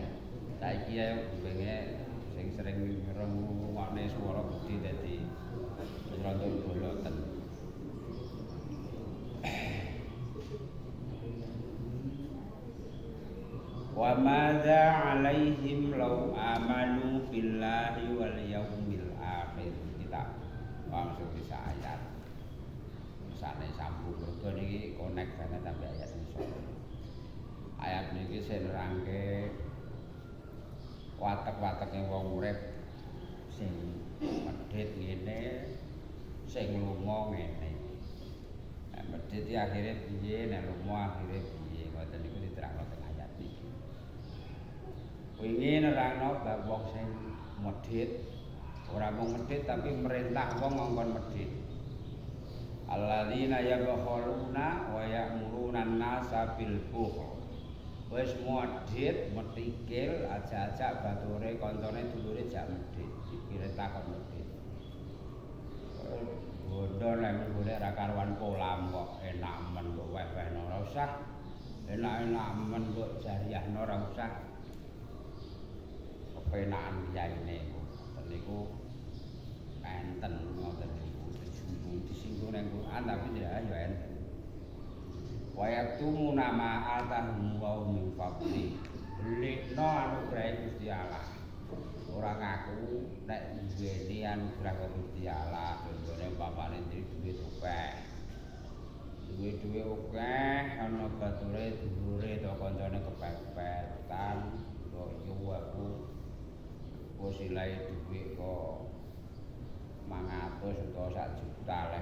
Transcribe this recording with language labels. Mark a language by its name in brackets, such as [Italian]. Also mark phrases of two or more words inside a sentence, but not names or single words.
[Javanese] Saiki ayo benge sing sering ngrungokne swara gedhe dadi rontok boloten. [Arabic] Wa madza 'alaihim law amanu billahi wal yaumil akhir. [Indonesian] Kita langsung bisa ayat. [Javanese] Sane sambung mergo niki connect banget sampai ayat ngisor. Ayat niki sing nerangke watek-wateke wong urip sing medhit ngene, sing lunga ngene. Nek medhit iki akhire piye, nek lunga akhire piye, ngoten niku diterangno teng ayat niki. Wingi nerangno bab wong sing medhit, ora mung medhit tapi merintah wong ngongkon medhit. [Arabic] Alladzina yabkhuluna wa ya'muruna an-nasa bil bukhl. [Javanese] Wis medhit, metikil, ajak-ajak bature kancane dulure jak medhit. Iki takon medhit. Bondo nek golek ra karuan polam kok enak men kok weh-wehno ora usah. Enak-enak men kok jariahno ora usah. Kepenakan kiyaine niku enten ngoten niku disinggung nang Quran tapi tidak ya enten. [Arabic] Wa yaktumu nama atahum wa min fadli. [Javanese] Lekno anugerah Gusti Allah. Ora ngaku nek duweni anugerah Gusti Allah, contohnya bapakne duwe akeh. Duwe akeh ana bature dulure to kancane kepepet-petan kok yo aku silai duwe kok 500 utawa 1 juta leh.